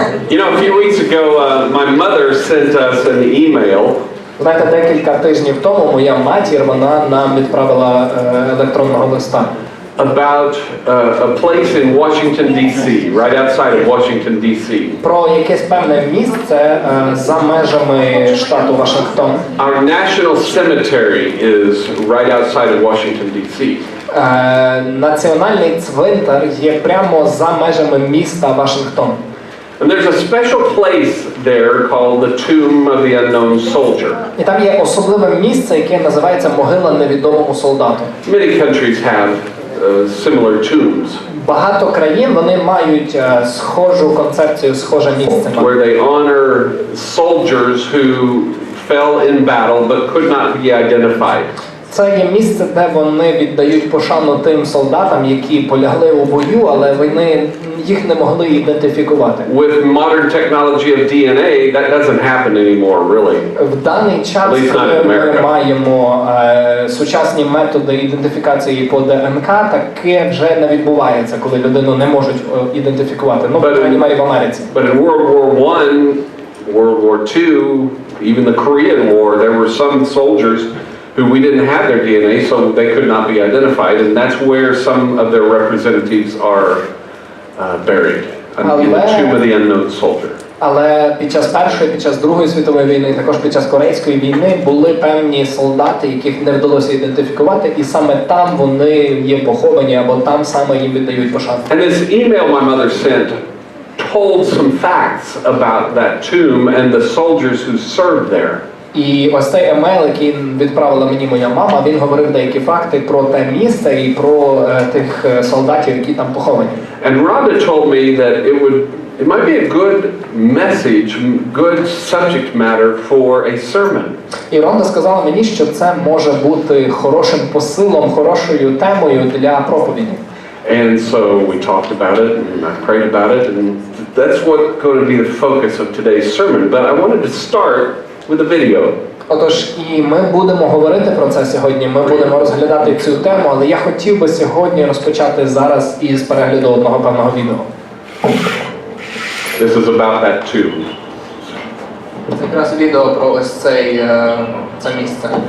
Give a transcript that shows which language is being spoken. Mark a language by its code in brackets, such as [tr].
[en] You know, a few weeks ago, my mother sent us an email. [uk] Знаєте, декілька тижнів тому моя матір, вона нам відправила електронного листа. [en] About a place in Washington, D.C., right outside of Washington, D.C. [uk] Про якесь певне місце за межами штату Вашингтон. [en] Our national cemetery is right outside of Washington, D.C. [uk] Національний цвинтар є прямо за межами міста Вашингтон. [en] And there's a special place there called the Tomb of the Unknown Soldier. [uk] І там є особливе місце, яке називається Могила невідомому солдату. [en] Many countries have similar tombs. [uk] Багато країн, вони мають схожу концепцію, схоже місце. [en] Where they honor soldiers who fell in battle but could not be identified. [uk] Це є місце, де вони віддають пошану тим солдатам, які полягли у бою, але вони їх не могли ідентифікувати. [en] With modern technology of DNA, that doesn't happen anymore, really. [uk] В даний час ми маємо сучасні методи ідентифікації по ДНК, таке вже не відбувається, коли людину не можуть ідентифікувати. Ну, по крайній мірі в Америці. [en] But in World War I, World War II, even the Korean War, there were some soldiers who we didn't have their DNA, so they could not be identified, and that's where some of their representatives are buried in the Tomb of the Unknown Soldier. [uk] Але під час Першої, під час Другої світової війни, також під час Корейської війни були певні солдати, яких не вдалося ідентифікувати, і саме там вони є поховані, або там саме їм віддають пошану. [en] And this email my mother sent told some facts about that tomb and the soldiers who served there. [uk] І ось цей емейл, який відправила мені моя мама, він говорив деякі факти про те місце і про тих солдатів, які там поховані. [en] And Rhonda told me that it might be a good message, good subject matter for a sermon. [uk] І Ронда сказала мені, що це може бути хорошим посилом, хорошою темою для проповіді. [en] And so we talked about it, and I prayed about it, and that's what's going to be the focus of today's sermon. But I wanted to start with a video. [uk] Отож, і ми будемо говорити про це сьогодні, ми будемо розглядати цю тему, але я хотів би сьогодні розпочати зараз із перегляду одного певного відео. [en] This is about that tomb. [uk] Це якраз відео про ось це місце.